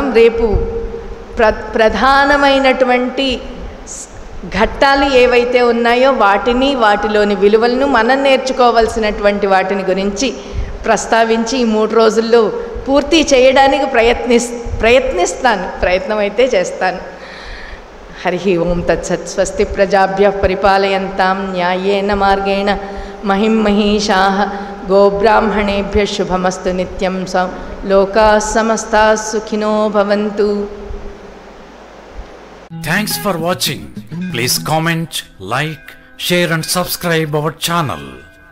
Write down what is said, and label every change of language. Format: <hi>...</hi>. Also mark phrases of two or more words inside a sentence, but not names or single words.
<te>రేపు ప్రధానమైనటువంటి ఘట్టాలు ఏవైతే ఉన్నాయో వాటిలోని విలువలను మనం నేర్చుకోవాల్సినటువంటి వాటిని గురించి ప్రస్తావించి ఈ 3 రోజుల్లో పూర్తి చేయడానికి ప్రయత్నం అయితే చేస్తాను.</te> <sa>హరి ఓం తత్సత్. స్వస్తి ప్రజాభ్యః పరిపాలయంతాం న్యాయేన మార్గేణ మహిం మహీషాః గోబ్రాహ్మణేభ్యః శుభమస్తు నిత్యం. లోకాః సమస్తాః సుఖినో భవంతు.</sa> <en>Thanks for watching. Please comment, like, share and subscribe our channel.</en>